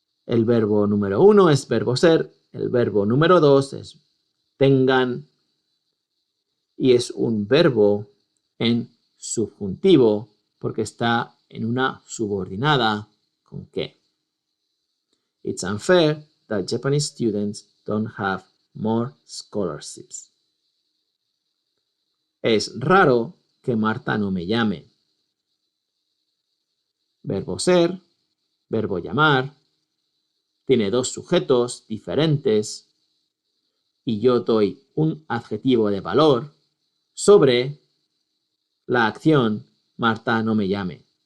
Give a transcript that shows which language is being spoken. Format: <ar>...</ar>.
<es>El verbo número 1 es verbo ser, el verbo número 2 es tengan y es un verbo en subjuntivo porque está en una subordinada con que.</es> <en>It's unfair that Japanese students don't have more scholarships.</en> <es>Es raro que Marta no me llame. Verbo ser, verbo llamar, tiene dos sujetos diferentes y yo doy un adjetivo de valor sobre la acción Marta no me llame.</es>